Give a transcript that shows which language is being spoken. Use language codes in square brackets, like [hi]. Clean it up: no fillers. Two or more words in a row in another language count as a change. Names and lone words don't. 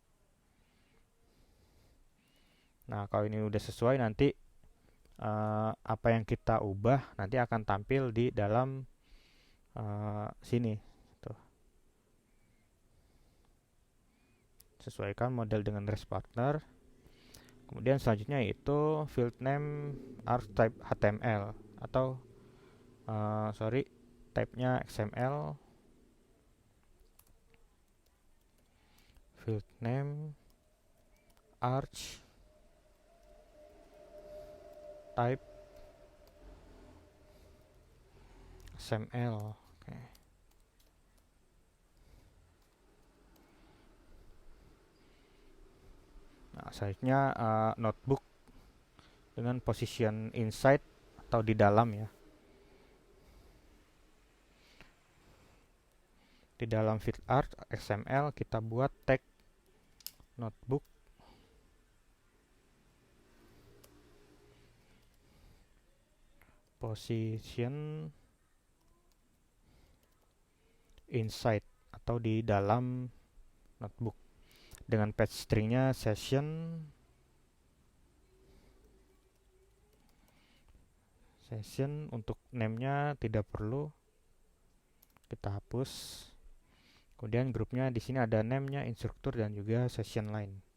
[id] Nah, kalau ini udah sesuai nanti apa yang kita ubah nanti akan tampil di dalam sini. Tuh. Sesuaikan model dengan REST partner. Kemudian selanjutnya itu [en] field name arch type HTML [id] atau type-nya XML. [en] Field name arch type XML. [id] Oke. Nah, selanjutnya notebook dengan [en] position inside [id] atau di dalam ya. Di dalam [en] field art XML [id] kita buat [en] tag notebook position [id] inside atau di dalam notebook dengan patch stringnya session untuk name-nya tidak perlu, kita hapus. Kemudian grupnya di sini ada name-nya, instruktur dan juga [en] session line.